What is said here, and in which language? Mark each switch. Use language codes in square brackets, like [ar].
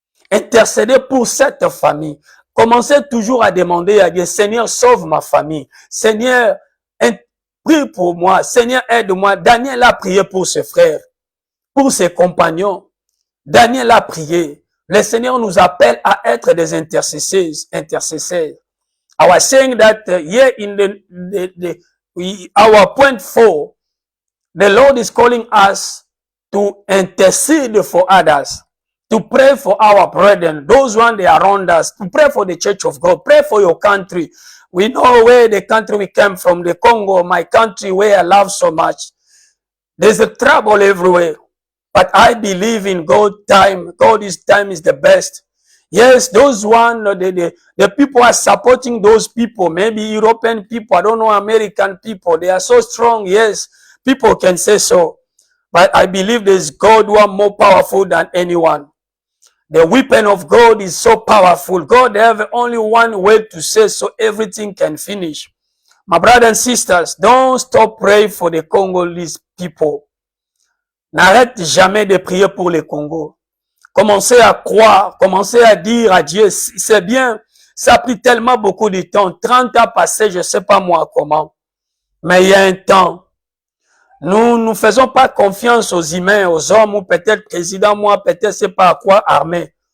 [fr] Intercéder pour cette famille. Commencez toujours à demander à Dieu, Seigneur, sauve ma famille. Seigneur, prie pour moi. Seigneur, aide-moi. Daniel a prié pour ses frères, pour ses compagnons. Daniel a prié. Le Seigneur nous appelle à être des intercesseurs. [en] I was saying that here in our point 4, the Lord is calling us to intercede for others, to pray for our brethren, those one they are around us, to pray for the church of God, pray for your country. We know where the country we came from, the Congo, my country where I love so much. There's a trouble everywhere. But I believe in God's time. God's time is the best. Yes, those one, the people are supporting those people. Maybe European people, I don't know, American people. They are so strong. Yes, people can say so. But I believe there's God who are more powerful than anyone. The weapon of God is so powerful. God have only one way to say so everything can finish. My brothers and sisters, don't stop praying for the Congolese people. [fr] N'arrête jamais de prier pour le Congo. Commencez à croire, commencez à dire à Dieu, c'est bien, ça a pris tellement beaucoup de temps, 30 ans passés, je ne sais pas moi comment, mais il y a un temps. Nous ne faisons pas confiance aux humains, aux hommes, ou peut-être président, moi, peut-être c'est pas à quoi armé.